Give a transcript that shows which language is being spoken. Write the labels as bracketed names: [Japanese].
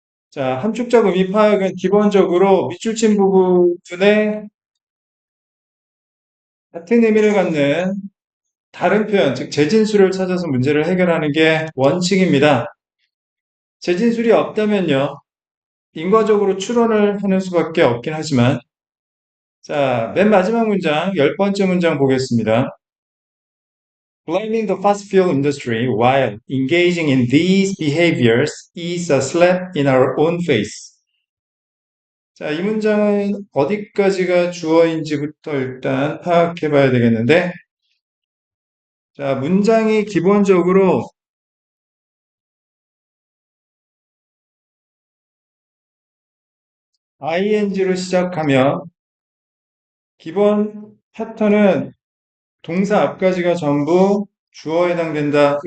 [Korean] 자, 함축적 의미 파악은 기본적으로 밑줄친 부분에 같은 의미를 갖는 다른 표현, 즉 재진수를 찾아서 문제를 해결하는 게 원칙입니다. 재진술이 없다면요, 인과적으로 추론을 하는 수밖에 없긴 하지만, 자, 맨 마지막 문장, 10번째 문장 보겠습니다. [English] Blaming the fossil fuel industry while engaging in these behaviors is a slap in our own face. [Korean] 자, 이 문장은 어디까지가 주어인지부터 일단 파악해 봐야 되겠는데, 자, 문장이 기본적으로 ing로 시작하면 기본 패턴은 동사 앞까지가 전부 주어에 해당된다.